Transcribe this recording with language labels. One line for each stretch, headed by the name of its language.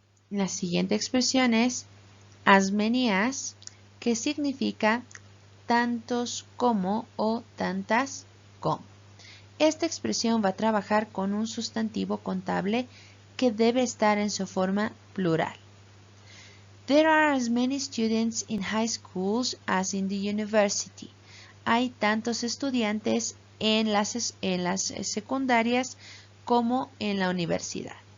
Spanish: La siguiente expresión es as many as, que significa tantos como o tantas como. Esta expresión va a trabajar con un sustantivo contable que debe estar en su forma plural.
English: There are as many students in high schools as in the university.
Spanish: Hay tantos estudiantes en las secundarias como en la universidad.